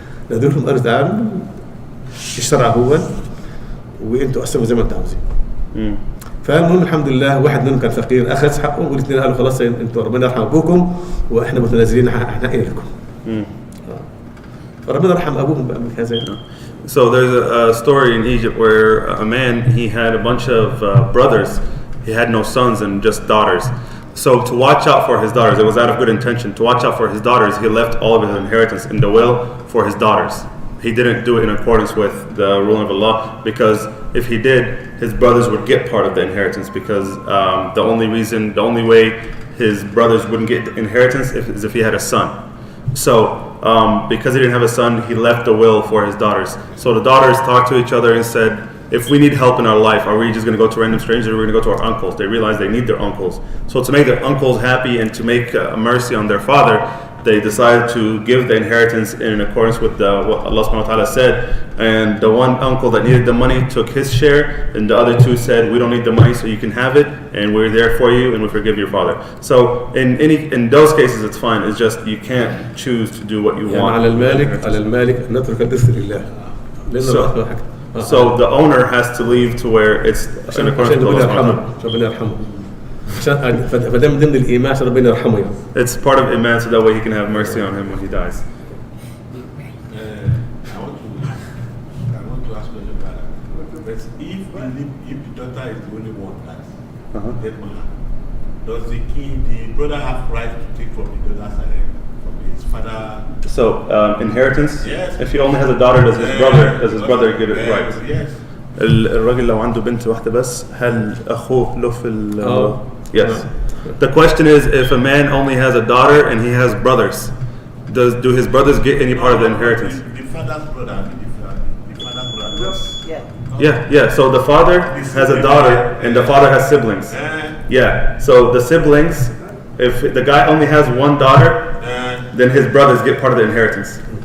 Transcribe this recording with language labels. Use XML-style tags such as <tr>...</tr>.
<ar>نادوا لهم قالوا تعالوا الشرع هو، وانتوا احسنوا زي ما انتوا عاوزين. فالمهم الحمد لله، واحد منهم كان فقير اخذ حقه، والاثنين قالوا خلاص انتوا ربنا يرحم ابوكم واحنا متنازلين احنا ايه لكم. فربنا رحم ابوهم بقى من هذا.</ar> <en>So there's a story in Egypt where a man, he had a bunch of brothers. He had no sons and just daughters. So to watch out for his daughters, it was out of good intention. To watch out for his daughters, he left all of his inheritance in the will for his daughters. He didn't do it in accordance with the ruling of Allah, because if he did, his brothers would get part of the inheritance, because the only way his brothers wouldn't get the inheritance is if he had a son. So because he didn't have a son, he left a will for his daughters. So the daughters talked to each other and said, if we need help in our life, are we just going to go to random strangers, or are we going to go to our uncles? They realize they need their uncles. So to make their uncles happy and to make mercy on their father, they decided to give the inheritance in accordance with what Allah subhanahu wa ta'ala said. And the one uncle that needed the money took his share, and the other two said, we don't need the money, so you can have it, and we're there for you, and we forgive your father. So in those cases, it's fine. It's just you can't choose to do what you want. على المالك نترك الإرث لله. So the owner has to leave to where it's in accordance with Allah subhanahu wa ta'ala. فده من ضمن الإيمان عشان ربنا يرحمه يعني. It's part of Iman, so that way he can have mercy on him when he dies. I want to ask you about that. But if the daughter is the only one that's dead man, does the brother have right to take from the daughter's side, from his father? So inheritance. Yes. If he only has a daughter, does his brother get it right? Yes.</en> <ar>الراجل لو عنده بنت واحدة بس هل أخوه له في</ar> <en>Yes. The question is, if a man only has a daughter and he has brothers, do his brothers get any part of the inheritance? The father's brother. Yeah. So the father has a daughter and the father has siblings. Yeah. So the siblings, if the guy only has one daughter, then his brothers get part of the inheritance.</en>